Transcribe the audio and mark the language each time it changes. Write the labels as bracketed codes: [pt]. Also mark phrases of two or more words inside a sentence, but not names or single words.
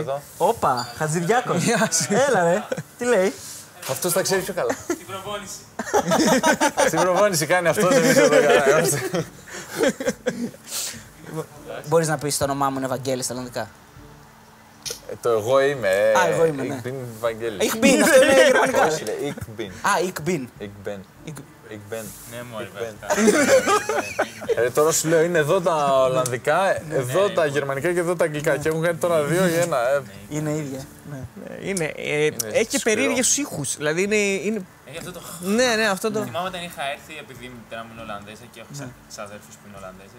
[el] Όπα, Χατζηδιάκος. Έλα ρε, τι λέει. Αυτός τα ξέρει πιο καλά. Στην προπόνηση. Στην προπόνηση κάνει αυτό, δεν ξέρω το καλά. Μπορείς να πεις το όνομά μου είναι Βαγγέλης στα Ολλανδικά. Το εγώ είμαι. Εγώ είμαι, ναι. [de] Ich bin Βαγγέλης. Ich bin, [el] αυτό είναι γερμανικά. Όχι, λέει [de] ich bin. Ich bin. Ich bin. Ich bin. [el] Ναι, μόλι. Τώρα σου λέω είναι εδώ τα Ολλανδικά, εδώ τα Γερμανικά και εδώ τα Αγγλικά. Και έχουν κάνει τώρα 2 για 1. Είναι ίδια. Έχει και περίεργους ήχους. Δηλαδή είναι. Έχει αυτό το. Ναι, αυτό το. Θυμάμαι όταν είχα έρθει, επειδή η μητέρα μου είναι Ολλανδέζα και έχω ξαδέρφους που είναι Ολλανδέζες.